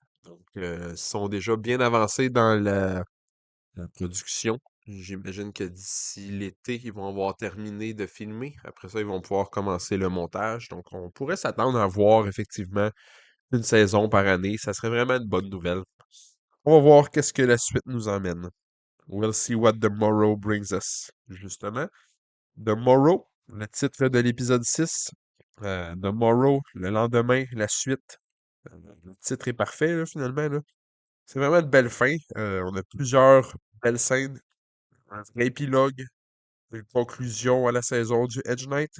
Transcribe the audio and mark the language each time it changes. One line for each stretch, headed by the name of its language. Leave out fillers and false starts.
French: Donc, ils sont déjà bien avancés dans la production. J'imagine que d'ici l'été, ils vont avoir terminé de filmer. Après ça, ils vont pouvoir commencer le montage. Donc, on pourrait s'attendre à voir effectivement une saison par année. Ça serait vraiment une bonne nouvelle. On va voir qu'est-ce que la suite nous emmène.
English: We'll see what the morrow brings us.
French: Justement, The Morrow, le titre de l'épisode 6. The Morrow, le lendemain, la suite. Le titre est parfait, là, finalement, là. C'est vraiment une belle fin. On a plusieurs belles scènes, un vrai épilogue, une conclusion à la saison du Edge Knight.